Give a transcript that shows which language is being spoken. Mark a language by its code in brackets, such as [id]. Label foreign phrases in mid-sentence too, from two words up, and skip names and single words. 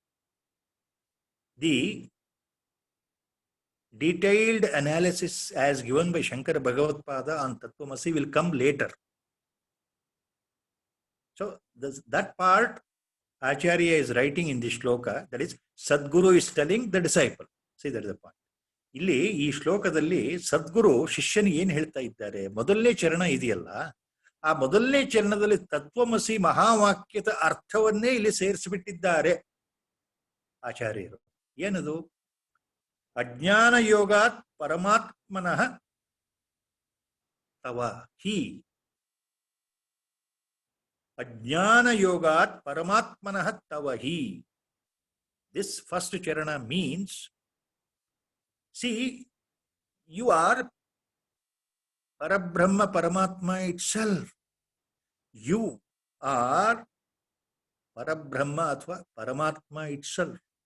[en] The detailed analysis as given by Shankara Bhagavatpada on Tattvamasi will come later. So that part Acharya is writing in this shloka, that is Sadguru is telling the disciple. See, that is the point. [kn] ಇಲ್ಲಿ ಈ ಶ್ಲೋಕದಲ್ಲಿ ಸದ್ಗುರು ಶಿಷ್ಯನಿಗೆ ಏನ್ ಹೇಳ್ತಾ ಇದ್ದಾರೆ, ಮೊದಲನೇ ಚರಣ ಇದೆಯಲ್ಲ, ಆ ಮೊದಲನೇ ಚರಣದಲ್ಲಿ ತತ್ವಮಸಿ ಮಹಾವಾಕ್ಯದ ಅರ್ಥವನ್ನೇ ಇಲ್ಲಿ ಸೇರಿಸಿಬಿಟ್ಟಿದ್ದಾರೆ ಆಚಾರ್ಯರು. [sa] ಏನದು? ಅಜ್ಞಾನ ಯೋಗಾತ್ ಪರಮಾತ್ಮನಃ ತವ ಹಿ. ಅಜ್ಞಾನ ಯೋಗಾತ್ ಪರಮಾತ್ಮನಃ ತವ ಹಿ. [en] This first charana means, see, you are Parabrahma, Paramatma itself. You are Parabrahma athva Paramatma itself.